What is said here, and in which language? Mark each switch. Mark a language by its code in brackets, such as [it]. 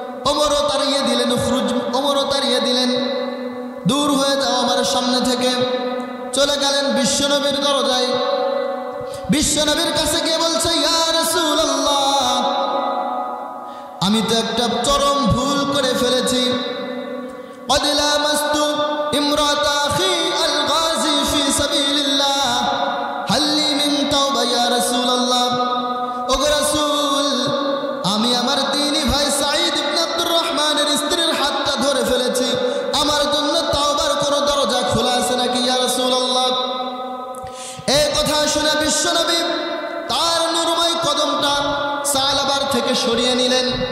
[bn] ওমরও তাড়িয়ে দিলেন, ওমরও তাড়িয়ে দিলেন, দূর হয়ে যাও আমার সামনে থেকে। চলে গেলেন বিশ্বনবীর দরজায়। বিশ্বনবীর কাছে গিয়ে বলছে, ইয়া রাসূলুল্লাহ, আমি তো একটা চরম ভুল করে ফেলেছি। [ar] قد لامست امرأة أخي الغازي في سبيل الله هل لي من توبة يا رسول الله। [bn] ওগো রাসূল, আমি আমার দিনী ভাই সাঈদ ইবনে আব্দুর রহমানের স্ত্রীর হাতটা ধরে ফেলেছি, আমার জন্য তাওবার কোনো দরজা খোলা আছে নাকি ইয়া রাসূলুল্লাহ। এই কথা শুনে বিশ্বনবী তার নূরময় কদমটা সালাবার থেকে সরিয়ে নিলেন।